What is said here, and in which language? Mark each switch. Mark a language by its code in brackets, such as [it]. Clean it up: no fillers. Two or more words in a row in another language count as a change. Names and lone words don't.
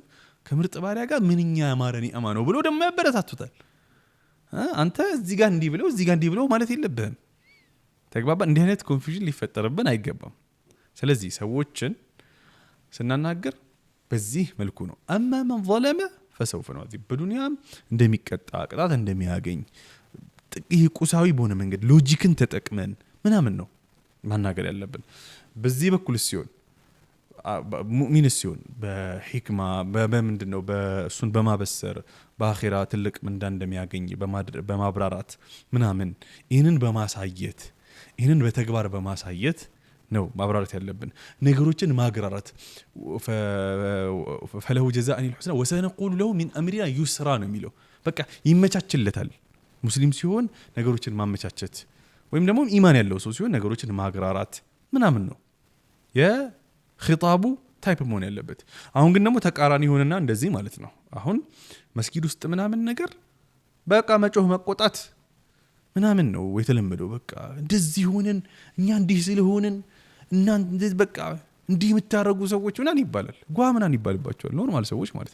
[am] ከምርጥ ባሪያ ጋር ምንኛ ያማረ ኒዕማ ነው ብሎ ደግሞ ያበረታቱታል አንተ እዚህ ጋር እንዲህ ብለው ማለት የለብህም ተግባባ እንዲህ አይነት ኮንፊውዥን ሊፈጠርብን አይገባም ስለዚህ ሰዎችን ስናናገር በዚህ መልኩ ነው አማ [ar] من ظلم فسوف نعذب [am] በዱንያም እንደሚቀጣ ቅጣት እንደሚያገኝ ጥቂት ቁሳዊ በሆነ መንገድ ሎጂክን ተጠቅመን ምናምን ነው ማናገር ያለብን በዚህ በኩል ሲሆን ሙእሚን ሲሆን በሂክማ በምንድነው በእሱን በማበሰር በአኺራ ትልቅ ምንዳ እንደሚያገኝ በማብራራት ምናምን ይሄንን በማሳየት ይሄንን በተግባር በማሳየት ነው ማብራራት ያለብን ነገሮችን ማግራራት [ar] فله جزاء الحسنى وسنقول له من امرنا يسرا [am] ነው የሚለው በቃ ይመቻችለታል ሙስሊም ሲሆን ነገሮችን ማመቻቸት ወይም ደግሞ ኢማን ያለው ሰው ሲሆን ነገሮችን ማግራራት ምናምን ነው የኺጣቡ ታይፕ መሆን ያለበት አሁን ግን ደግሞ ተቃራኒ ሆነና እንደዚህ ማለት ነው አሁን መስጊድ ውስጥ ምናምን ነገር በቃ መጮህ መቆጣት ምናምን ነው የተለመደው በቃ እንደዚህ ሆነን እኛ እንዲህ ስለሆነን እና እንደዚህ በቃ እንዲህ የምታረጉ ሰዎች ምናምን ይባላል ምናምን ይባልባቸዋል ኖርማል ሰዎች ማለት